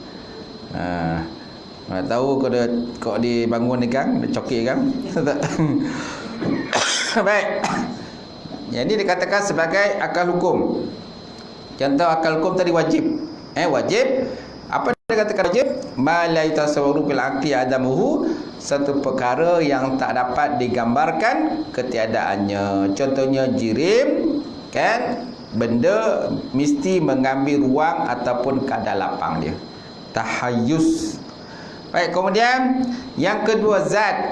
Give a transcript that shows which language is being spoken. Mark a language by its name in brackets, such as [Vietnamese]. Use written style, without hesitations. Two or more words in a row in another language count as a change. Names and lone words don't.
[Malay] Tak tahu kau dibangun ni kan, dia cokik kan? Baik. Jadi dikatakan sebagai akal hukum. Contoh akal hukum tadi wajib. Wajib. Apa dia katakan wajib? [Arabic] ما لا يتصور بالعقل عدمه, [Malay] satu perkara yang tak dapat digambarkan ketiadaannya. Contohnya jirim, kan? Benda mesti mengambil ruang ataupun kadar lapang dia. Tahayyus. Baik, kemudian yang kedua zat.